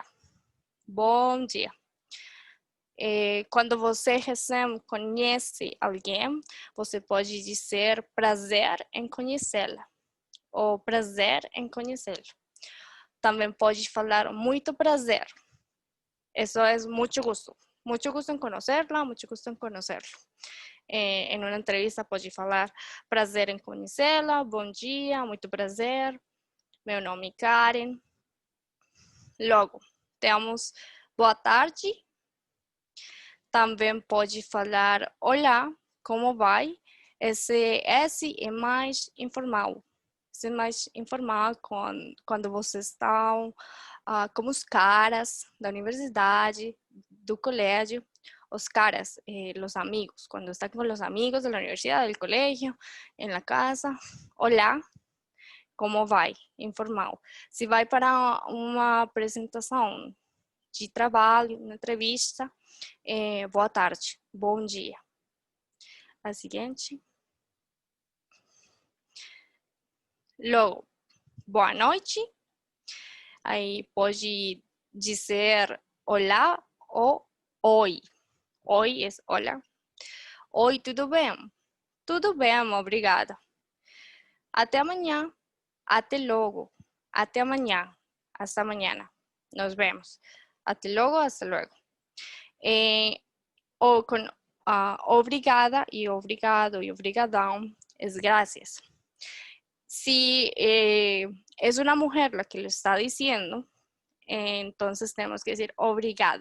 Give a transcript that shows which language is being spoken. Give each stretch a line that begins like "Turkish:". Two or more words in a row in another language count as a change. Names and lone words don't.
Portuguese: Bom dia. Quando você recém conhece alguém, você pode dizer prazer em conhecê-la ou prazer em conhecê-lo. Também pode falar muito prazer.
Spanish: Eso es mucho gusto. Mucho gusto en conocerla, mucho gusto en conocerlo.
Portuguese: Em uma entrevista pode falar prazer em conhecê-la, bom dia, muito prazer, meu nome é Karen. Logo, temos boa tarde. Também pode falar olá, como vai? Esse é mais informal. Esse é mais informal quando vocês estão como os caras da universidade, do colégio, os caras,
Spanish: los amigos, cuando está con los amigos de la universidad, del colegio, en la casa, hola,
Portuguese: ¿cómo vai?
Spanish: Informal.
Portuguese: Se vai para uma apresentação de trabalho, uma entrevista, boa tarde, bom dia. A seguinte. Logo, boa noite. Aí pode dizer olá ou oi. Oi é olá. Oi, tudo bem? Tudo bem, obrigada. Até amanhã. Até logo. Até amanhã.
Spanish: Hasta mañana. Nos vemos.
Portuguese: Até logo,
Spanish: hasta luego. O con obrigada y obrigado y obrigadão es gracias. Si es una mujer la que lo está diciendo, entonces tenemos que decir obrigada.